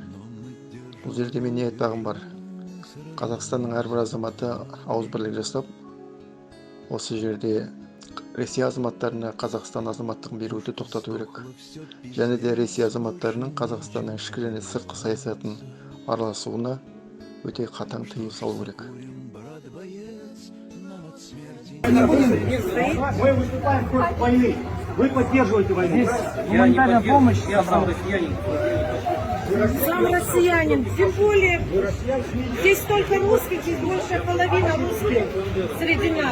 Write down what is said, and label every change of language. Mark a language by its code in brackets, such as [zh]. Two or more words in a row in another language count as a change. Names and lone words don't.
[kk] Бұл жерде мен не айтпағым бар. Қазақстанның әрбір азаматы ауызбірлік жасап, осы жерде Ресей азаматтарына Қазақстан азаматтығын беруді тоқтату керек. Және де Ресей азаматтарының Қазақстанның ішкі және сыртқы саясатын араласуына өте қатаң тыйым салу керек. [ru] Мы выступаем против войны. Вы поддерживаете войну. Гуманитарная помощь. Я сам россиянин. Сам россиянин. Тем более, здесь столько русских, здесь большая половина русских среди нас.